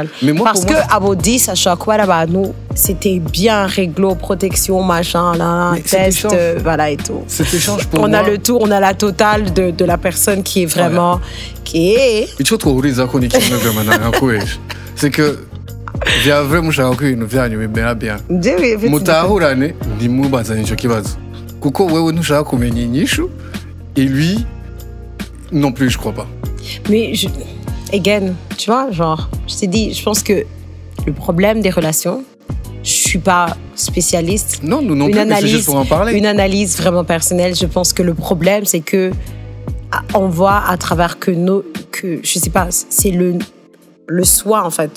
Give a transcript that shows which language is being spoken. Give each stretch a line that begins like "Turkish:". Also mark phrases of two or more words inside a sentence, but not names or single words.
French: Mais moi, parce qu'à vos 10, à chaque fois, là-bas, nous, c'était bien réglo, protection, machin, là, test, voilà, et tout. Cet échange, pour moi... On a le tout, on a la totale de la personne qui est vraiment... Qui est... C'est que...
Rundi: vya vraiment ushaka ko ibintu byanyu bimera bien Jewe mutahurane ntimubazanye icyo kibazo kuko wewe ntushaka kumenya inyishu
French: et lui non plus, je crois pas. Mais again, tu vois, genre, je t'ai dit, je pense que le problème des relations, je suis pas spécialiste. Non, nous non plus, mais c'est juste pour en parler. Une analyse vraiment personnelle, je pense que le problème, c'est que on voit à travers que je sais pas, c'est le soi, en fait.